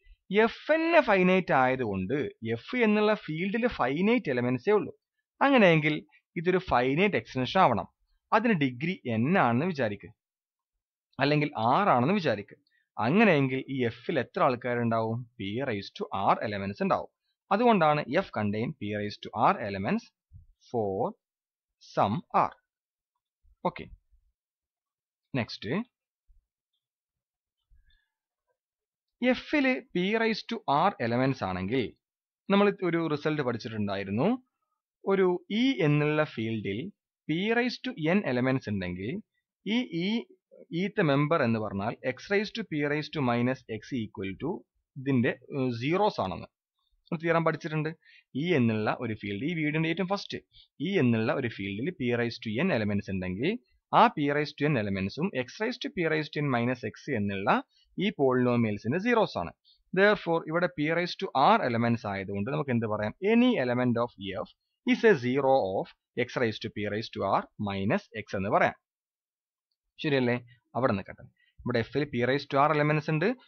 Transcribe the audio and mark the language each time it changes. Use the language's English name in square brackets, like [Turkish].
[Malayalam] F തന്നെ finite ആയതുകൊണ്ട് F എന്നുള്ള ഫീൽഡിൽ ഫൈനൈറ്റ് എലമെന്റ്സേ ഉള്ളൂ. അങ്ങനെയെങ്കിൽ ഇതൊരു ഫൈനൈറ്റ് എക്സ്റ്റൻഷൻ ആവണം. അതിന് ഡിഗ്രി n ആണെന്ന് വിചാരിക്കുക. അല്ലെങ്കിൽ r ആണെന്ന് വിചാരിക്കുക. അങ്ങനെയെങ്കിൽ ഈ എഫിൽ എത്ര ആൾക്കാരുണ്ടാവും? [English] p raised to r elements [Malayalam] ഉണ്ടാവും. അതുകൊണ്ടാണ് [English] f contain p raised to r elements for some r. [Malayalam] Okay, next എഫില് p raised to r elements ആണെങ്കിൽ നമ്മൾ ഒരു റിസൾട്ട് പഠിച്ചിട്ടുണ്ടായിരുന്നു. ഒരു e എന്നുള്ള ഫീൽഡിൽ p raised to n elements ഉണ്ടെങ്കിൽ ഈ ഈത്തെ മെമ്പർ എന്ന് പറഞ്ഞാൽ x raised to p raised to minus x equal to ഇതിന്റെ സീറോസ് ആണെന്ന് തിയറം പഠിച്ചിട്ടുണ്ട്. ഇ എന്നുള്ള ഒരു ഫീൽഡ്, ഈ വീഡിയോന്റെ ഏറ്റവും ഫസ്റ്റ്, ഇ എന്നുള്ള ഒരു ഫീൽഡിൽ p raised to n elements ഉണ്ടെങ്കിൽ ആ p raised to n എലമെന്റ്സും x raised to p raised to n minus x എന്നുള്ള ഈ പോളിനോമിയൽസിന്റെ സീറോസ് ആണ്. Therefore ഇവിടെ p raised to r elements ആയതുകൊണ്ട് നമുക്ക് എന്ത് പറയാം? [English] any element of f is a zero of x raised to p raised to r minus x [Malayalam] എന്ന് പറയാം. ശരിയല്ലേ? അവിടെ നിൽക്കട്ടെ. ഇവിടെ എഫിൽ p raised to r elements ഉണ്ട്.